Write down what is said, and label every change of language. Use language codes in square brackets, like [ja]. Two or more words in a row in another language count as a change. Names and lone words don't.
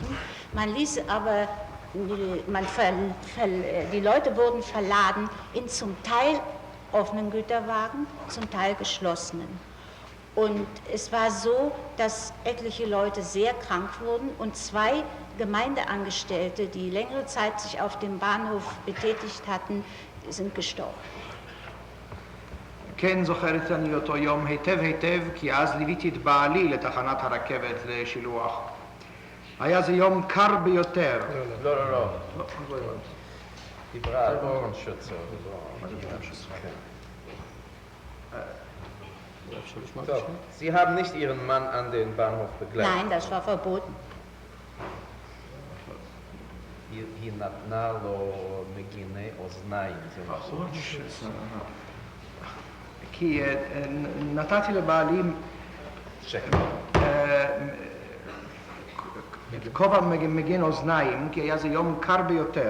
[de] Man ließ aber die Leute wurden verladen in zum Teil offenen Güterwagen, zum Teil geschlossenen. Und es war so, dass etliche Leute sehr krank wurden und 2 Gemeindeangestellte, die längere Zeit sich auf dem Bahnhof betätigt hatten, sind gestorben. [he] כן, זוכרת אני אותו יום היטב היטב, כי אז ליוויתי את בעלי לתחנת הרכבת לשילוח. היה זה יום קר ביותר. לא. דיברה על אורנשוצר. טוב, [de] Sie haben nicht Ihren Mann an den Bahnhof begleitet. Nein, das war verboten. [he] היא נתנה לו מגיני אוזניים. כי נתתי לבעלי כובע מגן אוזניים, כי היה זה יום קר ביותר.